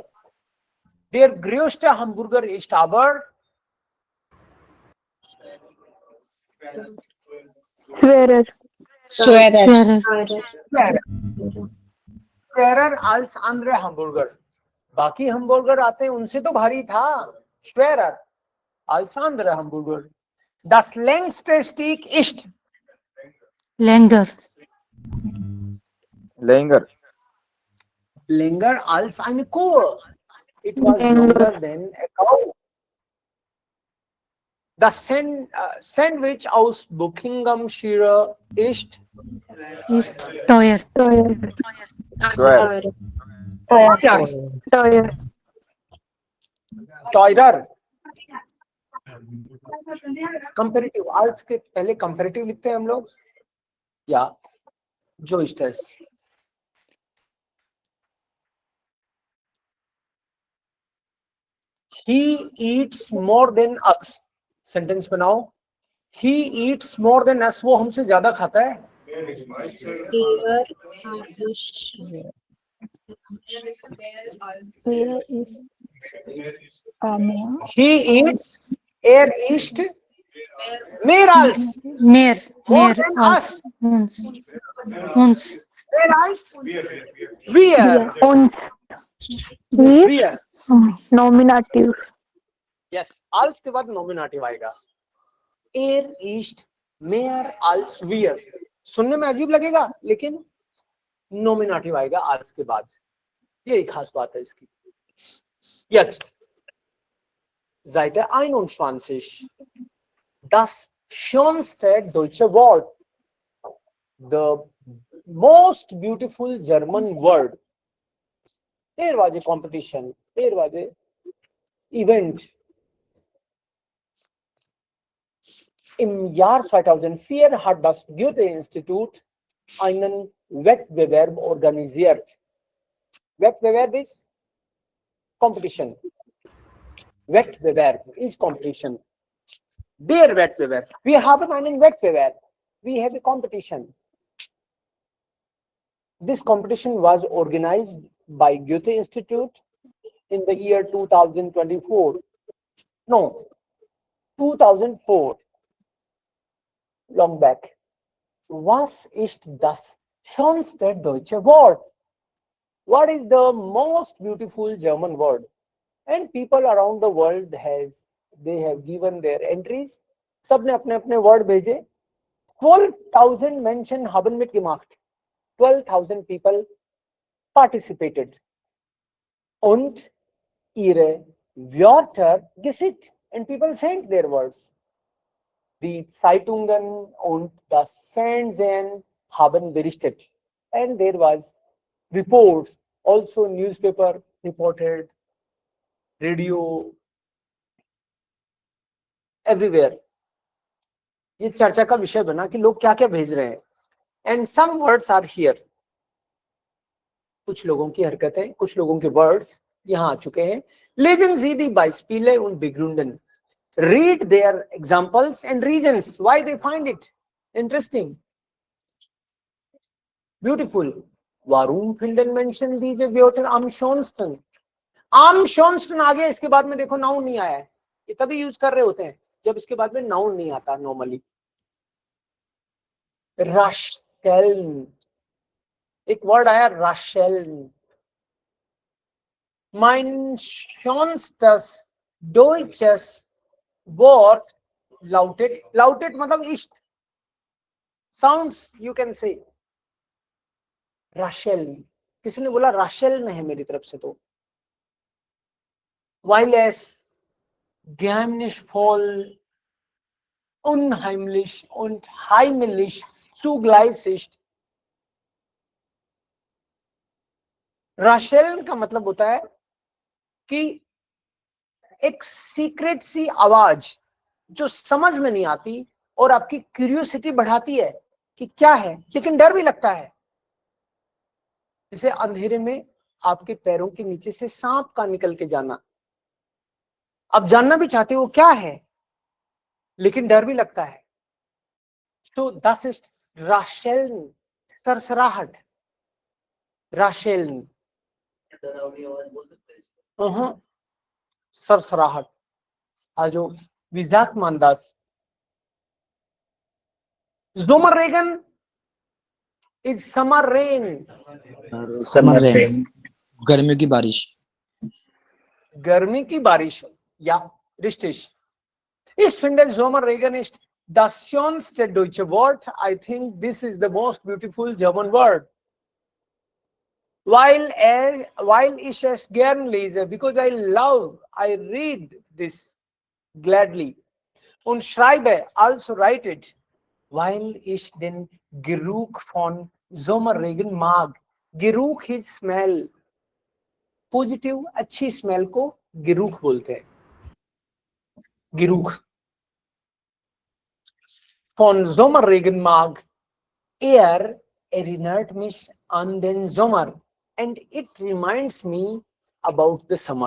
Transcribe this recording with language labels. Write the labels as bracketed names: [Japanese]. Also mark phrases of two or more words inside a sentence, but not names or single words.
[German] Der größte Hamburger ist aber Schwerer. Schwerer. schwerer als andere Hamburger. [Hindi] बाकी Hamburger आते हैं उनसे तो भारी था. [German] Schwerer als andere Hamburger. Das längste Steak ist Länger. länger als eine Kuh. [English] It was longer than a cow. [German] Das Sandwich aus Buckinghamshire ist Ist teuer. teurer. [Hindi] Comparative. als के पहले comparative लिखते हैं हम लोग. या जो [German] ist es. [English] He eats more than us. Sentence बनाओ. He eats more than us. [Hindi] वो हमसे ज्यादा खाता है. [English] Where is He eats. [German] Isst mehr als. Mehr. [English] More [German] Mehr [English] than [German] als [English] us. [German] uns. Mehr als. Wir. uns. Wir. [English] Nominative. [Hindi] Yes. als के बाद nominative आएगा. [German] Isst mehr als wir. [Hindi] सुनने में अजीब लगेगा लेकिन nominative आएगा als के बाद. ये एक खास बात है इसकी. [German] Jetzt. Seite 21. Das schönste deutsche Wort. [English] The most beautiful German word. There was a competition. There was a event. [German] Im Jahr 2004 hat das Goethe-Institut einen Wettbewerb organisiert. Wettbewerb ist competition. [English] Wettbewerb is competition. [German] Der Wettbewerb. Wir haben einen Wettbewerb. [English] We have a competition. This competition was organized by Goethe Institute in the year 2024. No, 2004. Long back. [German] Was ist das schönste deutsche Wort? [English] What is the most beautiful German word? And people around the world has they have given their entries. [Hindi] सबने अपने अपने वर्ड भेजे. [German] 12,000 Menschen haben mitgemacht. [English] 12,000 people participated [German] und ihre Wörter geschickt, [English] and people sent their words. [German] Die Zeitungen und das Fernsehen haben berichtet, [English] and there was reports, also newspaper reported, radio, everywhere. [Hindi] ये चर्चा का विषय बना कि लोग क्या क्या भेज रहे हैं. [English] And some words are here. [Hindi] कुछ लोगों की हरकतें, कुछ लोगों के वर्ड्स यहाँ आ चुके हैं. [German] Lesen Sie die Beispiele und begründen. [English] Read their examples and reasons why they find it interesting. Beautiful. [German] Warum finden Menschen diese Wörter am schönsten? Am schönsten [Hindi] आ गया, इसके बाद में देखो नाउन नहीं आया है. ये तभी यूज कर रहे होते हैं जब इसके बाद में नाउन नहीं आता नॉर्मली. राशेल्न, एक वर्ड आया राशेल्न. [German] Mein schönstes deutsches Wort lautet, lautet मतलब ist, [English] sounds you can say. [Hindi] राशेल्न, किसी ने बोला राशेल्न है मेरी तरफ से तो. [German] Weil es geheimnisvoll, unheimlich und heimlich zugleich ist. [Hindi] राशेल्न का मतलब होता है कि एक सीक्रेट सी आवाज जो समझ में नहीं आती और आपकी क्यूरियोसिटी बढ़ाती है कि क्या है, लेकिन डर भी लगता है. जैसे अंधेरे में आपके पैरों के नीचे से सांप का निकल के जाना. आप जानना भी चाहते हो क्या है, लेकिन डर भी लगता है. तो [German] das ist [Hindi] राशेल्न, सरसराहट. राशेल्न, सरसराहट. [German] Also, wie sagt man das? Sommerregen [English] is summer rain. summer rain, [Hindi] गर्मी की बारिश. गर्मी की बारिश. [German] Ja, richtig. Ich finde Sommerregen ist das schönste deutsche Wort. [English] I think this is the most beautiful German word. [German] While ich es gern lese, [English] because I read this gladly. [German] Und schreibe, also [English] write it, [German] weil ich den Geruch von Sommerregen mag. [English] Geruch is smell. Positive, [Hindi] अच्छी smell को गिरूख बोलते हैं. [German] Geruch. Von Sommerregen mag. Erinnert mich an den Sommer [English] and it reminds me about the summer.